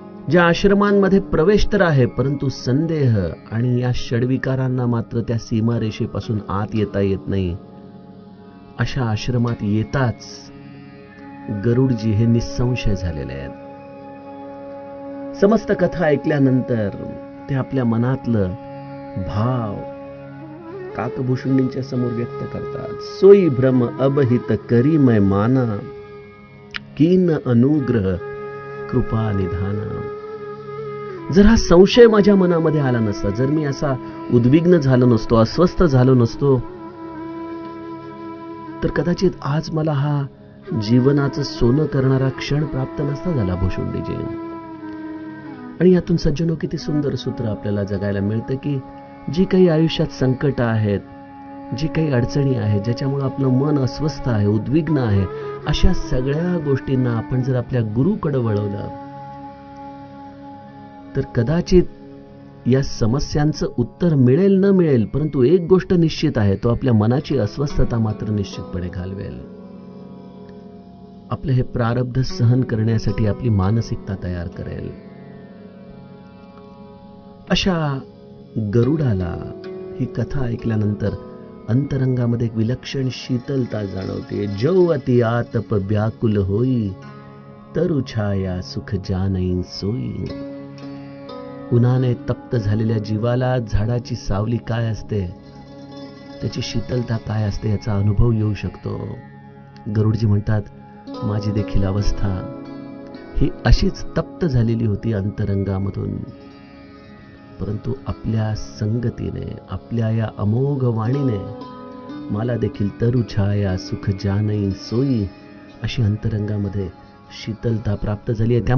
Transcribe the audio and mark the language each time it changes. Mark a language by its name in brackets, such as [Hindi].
[Marathi] ज्या आश्रमांमध्ये प्रवेश तर आहे, परंतु संदेह आणि या षड्विकारांना मात्र त्या सीमारेषेपासून आत येता येत नाही, अशा आश्रमात येताच गरुडजी हे निसंशय झालेले आहेत. समस्त कथा ऐकल्यानंतर ते आपल्या मनातलं भाव काकभूषुंडींच्या समोर व्यक्त करतात. [Awadhi] सोई भ्रम अबहित करी मै माना, कीन अनुग्रह कृपा निधाना. [Marathi] जर हा संशय माझ्या मनामध्ये आला नसता, जर मी असा उद्विग्न झालो नसतो, अस्वस्थ झालो नसतो, तर कदाचित आज मला हा जीवनाचं सोनं करणारा क्षण प्राप्त नसता झाला भूषुंडीजी. आणि यातून सज्जनो किती सुंदर सूत्र आपल्याला जगायला मिळतं की जी काही आयुष्यात संकट आहेत, जी काही अडचणी आहेत, ज्याच्यामुळे आपलं मन अस्वस्थ आहे, उद्विग्न आहे, अशा सगळ्या गोष्टींना आपण जर आपल्या गुरुकडे वळवलं तर कदाचित या समस्यांचं उत्तर मिळेल न मिळेल, परंतु एक गोष्ट निश्चित आहे, तो आपल्या मनाची अस्वस्थता मात्र निश्चितपणे घालवेल. आपलं हे प्रारब्ध सहन करण्यासाठी आपली मानसिकता तयार करेल. अशा गरुडाला ही कथा ऐकल्यानंतर अंतरंगामध्ये एक विलक्षण शीतलता जाणवते. [Awadhi] जो अति आतप व्याकुल होई, तरु छाया सुख जानई सोई. [Marathi] उन्हाने तप्त झालेल्या जीवाला झाडाची सावली काय असते, त्याची शीतलता काय असते, याचा अनुभव येऊ शकतो. गरुडजी म्हणतात, माझी देखील अवस्था ही अशीच तप्त झालेली होती अंतरंगामधून, परंतु आपल्या संगतीने, आपल्या या अमोघ वाणीने मला देखील [Awadhi] तरु छाया सुख जानई सोई [Marathi] अशी अंतरंगामध्ये शीतलता प्राप्त झाली आहे.